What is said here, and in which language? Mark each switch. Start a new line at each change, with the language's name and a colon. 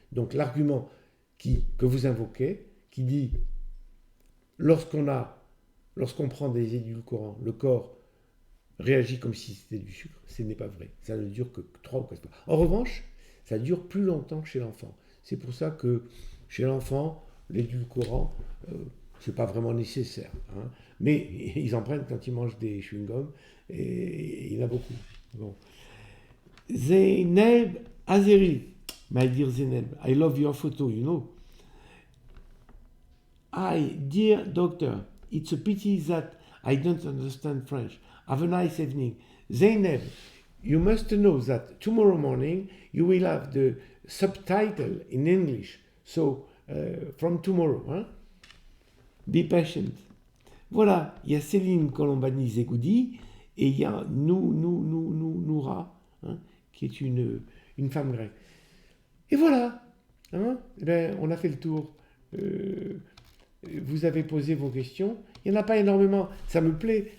French: Donc, l'argument que vous invoquez, qui dit lorsqu'on prend des édulcorants, le corps réagit comme si c'était du sucre, ce n'est pas vrai. Ça ne dure que 3 ou 4 fois. En revanche, ça dure plus longtemps chez l'enfant. C'est pour ça que chez l'enfant, l'édulcorant, ce n'est pas vraiment nécessaire. Hein. Mais ils en prennent quand ils mangent des chewing-gums, et il y en a beaucoup. Bon.
English: Zeynep Azeri, my dear Zeynep, I love your photo, you know. Hi, dear doctor, it's a pity that I don't understand French. Have a nice evening. Zeynep, you must know that tomorrow morning you will have the subtitle in English. So, from tomorrow, hein? Be patient.
French: Voilà, il y a Céline Colombani-Zegoudi et il y a Noura, hein, qui est une femme grecque. Et voilà, hein, on a fait le tour. Vous avez posé vos questions. Il n'y en a pas énormément. Ça me plaît.